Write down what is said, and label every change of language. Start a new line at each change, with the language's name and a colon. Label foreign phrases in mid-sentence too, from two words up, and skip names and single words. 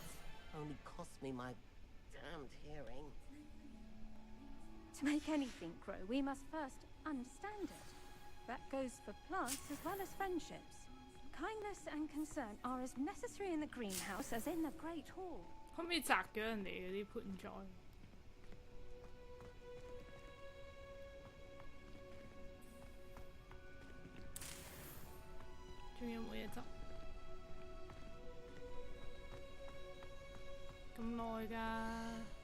English: Only cost me my damned hearing. To make anything grow, we must first understand it. That goes for plants as well as friendships. Kindness and concern are as necessary in the greenhouse as in the Great Hall.
Cantonese: 可唔可以摘咗人哋嗰啲盆栽？仲有冇嘢執？咁耐㗎。